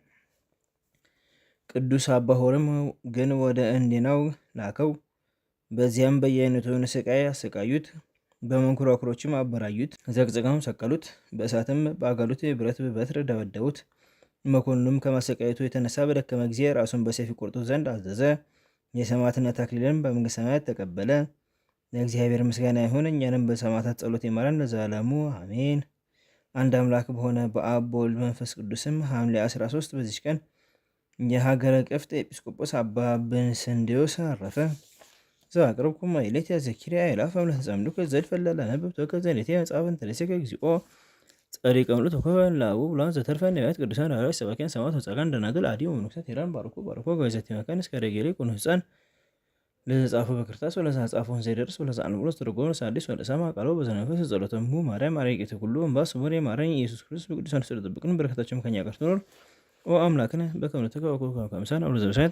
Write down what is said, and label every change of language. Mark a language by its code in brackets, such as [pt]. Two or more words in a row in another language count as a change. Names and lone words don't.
[am] ቅዱስ አባ ሆርም ግን ወደ እንዴናው ላከው። በዚያም በየአይነቱን ስቃይ አሰቃዩት። በመንኮራኩሮችም አበራዩት፣ ዘቅዝቀው ሰቀሉት። በእሳትም በአጋሉት የብረት በትር ደበደቡት። መኮንኑም ከማሰቃየቱ የተነሳ በደከመ ጊዜ ራሱን በሰይፍ ይቆርጡት ዘንድ አዘዘ። የሰማዕትነት አክሊልን በመንግሥተ ሰማያት ተቀበለ። ለእግዚአብሔር ምስጋና ይሁን፣ እኛንም በሰማዕታት ጸሎት ይማረን ለዘላለሙ አሜን። አንድ አምላክ በሆነ በአብ በወልድ በመንፈስ ቅዱስም ሐምሌ 13 በዚች ቀን የሀገረ ቅፍጥ ኤጲስቆጶስ አባ ብንስንዴዎስ አረፈ። [gez] ዘአቅርብኩ ማሕሌተ ዘኪርያ አእላፈ እምለተጸምዱከ ዘልፈለለ ነብብ ተከዘኔቴ መጽሐፈን ተለሴከ እግዚኦ ጸሪቀ ምሉእ ተኮበ ለአቡ ብሉዓን ዘተርፈ ነቢያት ቅዱሳን ሐዋርያት ሰባክያን ሰማዕታት ወጻድቃን ደናግል አድኅ ወመነኮሳት ሄራን ባርኮ ገይዘቲ መካን እስከ ረጌሌ ኩኑ ሕፃን ለዘጻፈ በክርታስ ወለዘጻፈውን ዘይደርስ ወለዘአንብቦ ለዘተርጎመ ለሐዲስ ወለሰምዐ ቃሎ በዘነፈስ ጸሎተሙ ማርያም አርቄተ ኩሉ እምባ ስሙር የማረኝ ኢየሱስ ክርስቶስ [am] በቅዱሳን ስር ጠብቅን። በረከታቸውም ከኛ ጋር ትኖር። [gez] ኦ አምላክነ በከመ ንትቀበል ከመ አምሳነ አቡነ ዘበሰማያት